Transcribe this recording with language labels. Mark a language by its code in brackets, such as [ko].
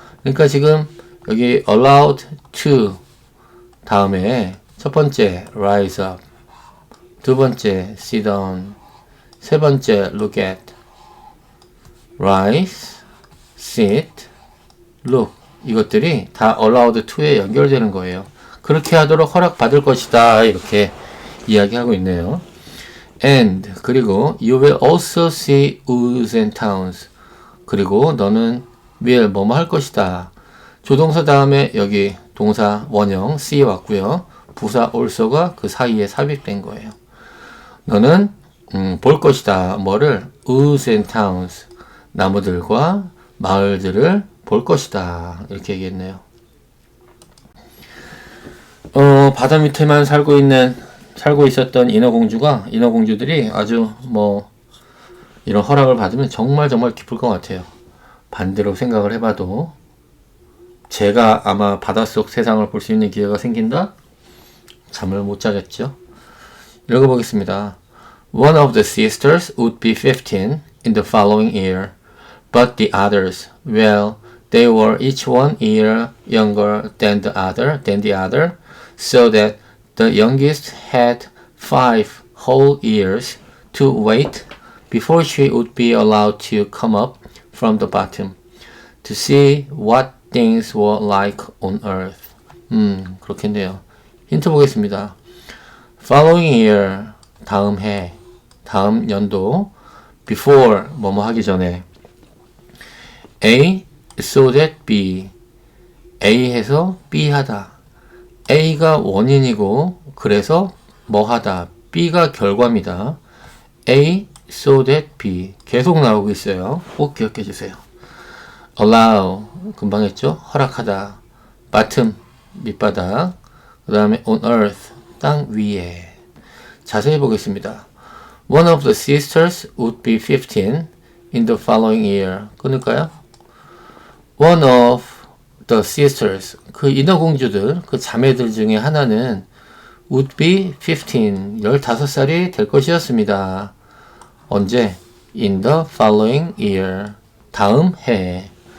[ko] 그러니까 지금 여기 allowed to 다음에 첫 번째 rise up, 두 번째 sit down, 세 번째 look at, rise, sit, look 이것들이 다 allowed to에 연결되는 거예요. 그렇게 하도록 허락받을 것이다 이렇게 이야기하고 있네요. [en] And 그리고 you will also see woods and towns. [ko] 그리고 너는 will 뭐뭐 할 것이다. 조동사 다음에 여기 동사 원형 see 왔고요. 부사 also가 그 사이에 삽입된 거예요. 너는 볼 것이다. 뭐를? [en] woods and towns. [ko] 나무들과 마을들을 볼 것이다. 이렇게 얘기했네요. 바다 밑에만 살고 있었던 인어공주들이 아주 이런 허락을 받으면 정말 기쁠 것 같아요. 반대로 생각을 해봐도 제가 아마 바닷속 세상을 볼 수 있는 기회가 생긴다? 잠을 못 자겠죠. 읽어보겠습니다. [en] One of the sisters would be 15 in the following year, but the others, well, they were each 1 year younger than the other, so that the youngest had 5 whole years to wait before she would be allowed to come up from the bottom to see what things were like on earth. [ko] 그렇겠네요. 힌트 보겠습니다. Following year, 다음 해, 다음 연도, before, 뭐뭐 하기 전에, A, so that B, A 해서 B 하다. A가 원인이고, 그래서 뭐 하다. B가 결과입니다. A, so that B. 계속 나오고 있어요. 꼭 기억해 주세요. allow, 금방 했죠? 허락하다. bottom, 밑바닥. 그 다음에 on earth, 땅 위에. 자세히 보겠습니다. [en] One of the sisters would be 15 in the following year. [ko] 끊을까요? [en] One of the sisters, [ko] 그 인어공주들, 그 자매들 중에 하나는 [en] would be 15, [ko] 15살이 될 것이었습니다. 언제? [en] In the following year. [ko] 다음 해.